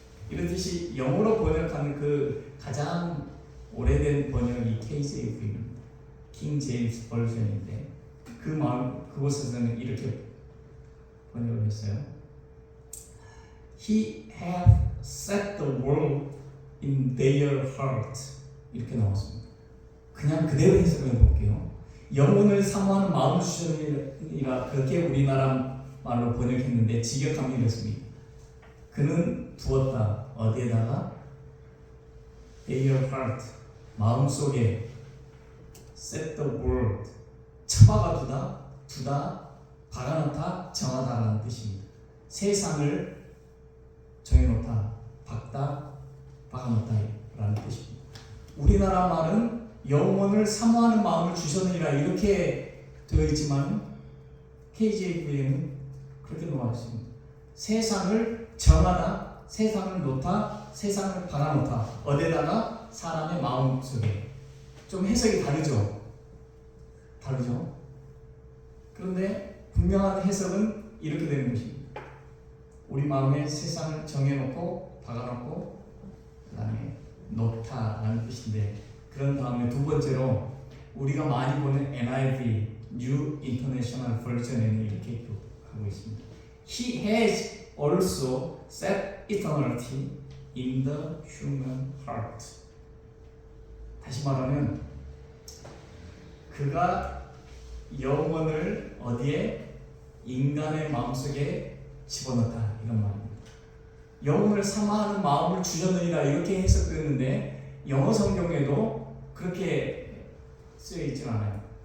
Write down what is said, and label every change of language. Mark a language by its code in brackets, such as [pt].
[ko] 이렇듯이 영어로 번역하는 그 가장 오래된 번역이 KJV입니다. 킹 제임스 버전인데 그곳에서는 이렇게 번역을 했어요. [en] He hath set the world in their heart. [ko] 이렇게 나왔습니다. 그냥 그대로 해석을 해볼게요. 영혼을 사모하는 마음을 주셨느니라, 그렇게 우리나라 말로 번역했는데 직역하면 이렇습니다. 그는 두었다. 어디에다가? [en] their heart, [ko] 마음속에. [en] set the world, [ko] 처박아 두다, 박아놓다, 정하다라는 뜻입니다. 세상을 정해놓다, 박아놓다라는 뜻입니다. 우리나라 말은 영혼을 사모하는 마음을 주셨느니라 이렇게 되어 있지만 KJV에는 그렇게 나와있습니다. 세상을 정하다, 세상을 놓다, 세상을 박아놓다. 어디다가? 사람의 마음속에. 좀 해석이 다르죠? 그런데 분명한 해석은 이렇게 되는 것입니다. 우리 마음에 세상을 정해놓고 박아놓고 그 다음에 놓다라는 뜻인데, 그런 다음에 두 번째로 우리가 많이 보는 NIV New International Version에는 이렇게 기록하고 있습니다. [en] He has also set eternity in the human heart. [ko] 다시 말하면 그가 영혼을 어디에? 인간의 마음속에 집어넣다, 이런 말입니다. 영혼을 사모하는 마음을 주셨느니라 이렇게 해석되는데 영어 성경에도 그렇게 쓰여 있지 않아요.